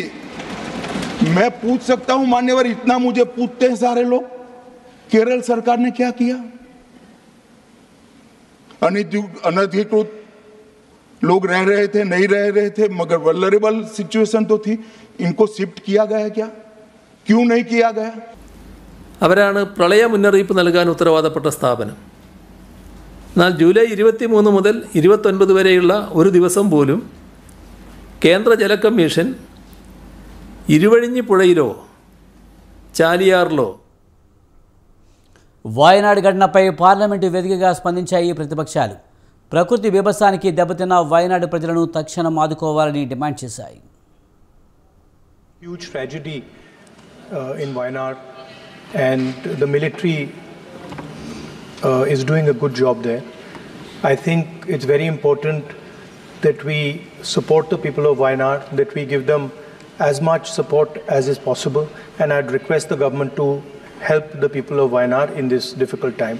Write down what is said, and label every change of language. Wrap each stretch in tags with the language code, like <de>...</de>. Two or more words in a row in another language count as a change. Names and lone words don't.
<hi>मैं पूछ सकता हूं मान्यवर, इतना मुझे पूछते हैं सारे लोग, केरल सरकार ने क्या किया? अनधिकृत लोग रह रहे थे, नहीं रह रहे थे, मगर</hi> <en>vulnerable situation</en> <hi>तो थी. इनको शिफ्ट किया गया क्या? क्यों नहीं किया गया?</hi> <ml>അവരാണ് പ്രളയ മുന്നറിയിപ്പ് നൽകാൻ ഉത്തരവാദപ്പെട്ട സ്ഥാപനം. എന്നാൽ ജൂലൈ 23 മുതൽ 29 വരെയുള്ള ഒരു ദിവസം പോലും കേന്ദ്ര ജല കമ്മീഷൻ ഇരുവഴിഞ്ഞി പുഴയിലോ ചാലിയാറിലോ</ml> <te>వాయనాడ్ ఘటనపై పార్లమెంటు వేదికగా స్పందించాయి ప్రతిపక్షాలు. ప్రకృతి బీభత్సానికి దెబ్బతిన్న వాయనాడ్ ప్రజలను తక్షణం ఆదుకోవాలని డిమాండ్ చేశాయి.</te> <en>Huge tragedy in Wayanad, and the military is doing a good job there. I think it's very important that we support the people of Wayanad, that we give them as much support as is possible, and I'd request the government to help the people of Wayanad in this difficult time.</en>